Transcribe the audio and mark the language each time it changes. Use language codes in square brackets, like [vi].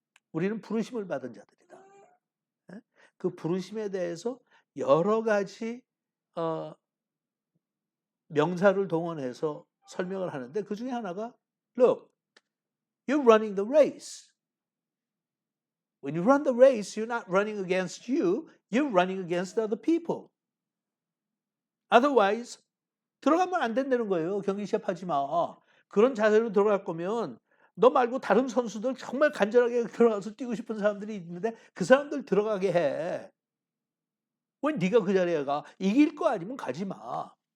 [ko] 우리는 부르심을 받은 자들이다. 그 부르심에 대해서 여러 가지 명사를 동원해서 설명을 하는데 그 중에 하나가 [en] Look, you're running the race. When you run the race, you're not running against you, you're running against other people. [ko] Otherwise, 들어가면 안 된다는 거예요. 경기 시합하지 마. 그런 자세로 들어갈 거면 너 말고 다른 선수들 정말 간절하게 들어가서 뛰고 싶은 사람들이 있는데 그 사람들 들어가게 해. 왜 네가 그 자리에 가? 이길 거 아니면 가지 마.